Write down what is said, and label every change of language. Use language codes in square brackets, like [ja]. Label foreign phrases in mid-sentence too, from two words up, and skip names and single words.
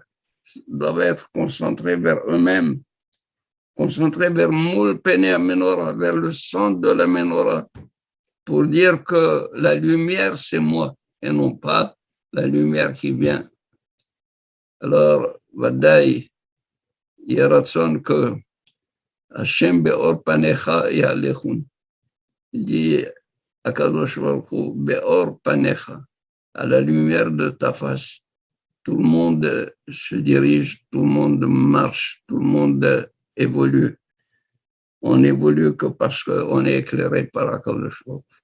[fr] Ils doivent être concentrés vers eux-mêmes, concentrés vers [he] מול פני מנורה, [fr] vers le centre de la Menorah, pour dire que la lumière, c'est moi, et non pas la lumière qui vient. Alors, Vadaï, il y a raison que [he] השם באור פניך יהלכון. [fr] Il dit à Kadosh Baruch Hu, [he] באור פניך, [fr] à la lumière de ta face. Tout le monde se dirige, tout le monde marche, tout le monde évolue. On évolue que parce qu'on est éclairé par Akadosh Baruch Hu.